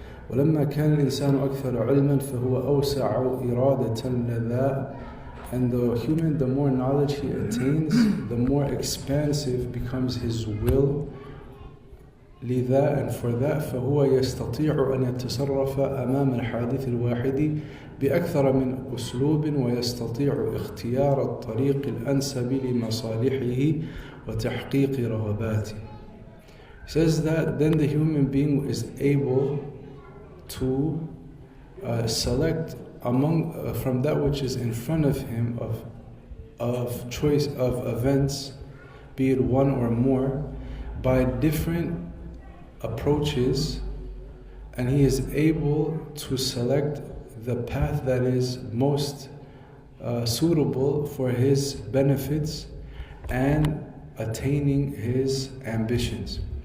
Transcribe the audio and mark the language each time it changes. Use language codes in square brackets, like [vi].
[ar] ولما كان الإنسان أكثر علما فهو أوسع إرادة لذا. [en] And the human, the more knowledge he attains, the more expansive becomes his will. [ar] لذا, [en] and for that, [ar] فهو يستطيع أن يتصرف أمام الحادث الواحد بأكثر من أسلوب ويستطيع اختيار الطريق الأنسب لمصالحه وتحقيق رغباته. [en] He says that then the human being is able to select among from that which is in front of him of choice of events, be it one or more, by different approaches, and he is able to select the path that is most suitable for his benefits and attaining his ambitions.